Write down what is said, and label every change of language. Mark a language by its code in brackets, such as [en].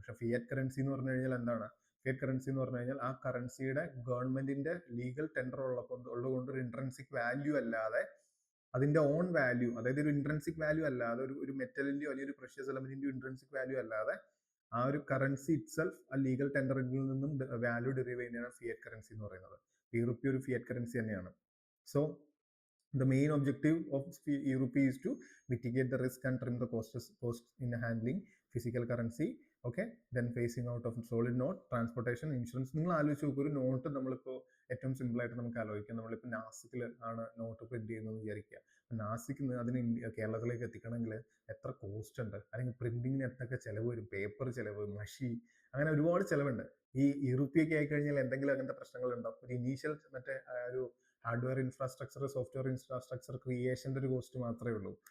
[ml] പക്ഷെ fiat currency എന്ന് പറഞ്ഞു കഴിഞ്ഞാൽ എന്താണ്, ഫിയറ്റ് കറൻസി എന്ന് പറഞ്ഞു കഴിഞ്ഞാൽ ആ കറൻസിയുടെ ഗവൺമെന്റിന്റെ ലീഗൽ ടെൻഡർ ഉള്ളതുകൊണ്ട് ഒരു ഇൻട്രൻസിക് വാല്യൂ അല്ലാതെ അതിന്റെ ഓൺ വാല്യൂ, അതായത് ഒരു ഇൻട്രൻസിക് വാല്യൂ അല്ലാതെ ഒരു മെറ്റലിന്റെയോ അല്ലെങ്കിൽ ഒരു പ്രഷ്യസ് എലമെന്റിന്റെയോ ഇൻട്രൻസിക് വാല്യൂ അല്ലാതെ ആ ഒരു കറൻസി ഇറ്റ്സെൽഫ് ആ ലീഗൽ ടെൻഡറിൽ നിന്നും വാല്യൂ ഡെറിവ് ചെയ്യുന്നതാണ് ഫിയറ്റ് കറൻസി എന്ന് പറയുന്നത്. റുപ്പി ഒരു ഫിയറ്റ് കറൻസി തന്നെയാണ്. [en] So the main objective of rupee is to mitigate the risk and trim the cost in handling physical currency. Okay, then phasing out of solid note, transportation, insurance. [ml] നിങ്ങൾ ആലോചിച്ച് നോക്കൂ, ഒരു not നമ്മളിപ്പോൾ ഏറ്റവും simple ആയിട്ട് നമുക്ക് ആലോചിക്കാം. നമ്മളിപ്പോൾ നാസിക്കിൽ ആണ് നോട്ട് പ്രിന്റ് ചെയ്യുന്നത് വിചാരിക്കുക. നാസിക്കിൽ നിന്ന് അതിന് കേരളത്തിലേക്ക് എത്തിക്കണമെങ്കിൽ എത്ര കോസ്റ്റ് ഉണ്ട്, അല്ലെങ്കിൽ പ്രിന്റിങ്ങിന് എന്തൊക്കെ ചിലവ് വരും, പേപ്പർ ചിലവ്, മഷി, അങ്ങനെ ഒരുപാട് ചിലവുണ്ട്. ഈ റുപ്പിയൊക്കെ ആയിക്കഴിഞ്ഞാൽ എന്തെങ്കിലും അങ്ങനത്തെ പ്രശ്നങ്ങളുണ്ടാവും. ഒരു ഇനീഷ്യൽ മറ്റേ ഒരു ഹാർഡ്വെയർ ഇൻഫ്രാസ്ട്രക്ചർ, സോഫ്റ്റ്വെയർ ഇൻഫ്രാസ്ട്രക്ചർ ക്രിയേഷൻ്റെ ഒരു കോസ്റ്റ് മാത്രമേ ഉള്ളൂ.